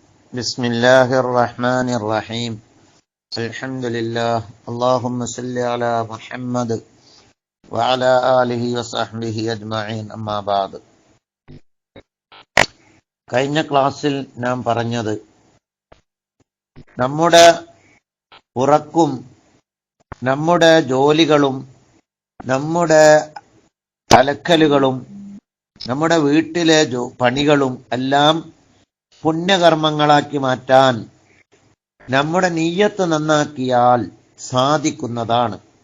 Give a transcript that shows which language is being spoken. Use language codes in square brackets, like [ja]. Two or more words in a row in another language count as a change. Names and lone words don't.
[ar] بسم الله الرحمن الرحيم الحمد لله اللهم صل على محمد وعلى آله وصحبه أجمعين أما بعد. [ml] കഴിഞ്ഞ ക്ലാസ്സിൽ നാം പറഞ്ഞത് നമ്മുടെ ഉറക്കും നമ്മുടെ ജോലികളും നമ്മുടെ അലക്കലുകളും നമ്മുടെ വീട്ടിലെ പണികളും എല്ലാം പുണ്യകർമ്മങ്ങളാക്കി മാറ്റാൻ നമ്മുടെ നിയ്യത്ത് നന്നാക്കിയാൽ സാധിക്കുന്നതാണ്.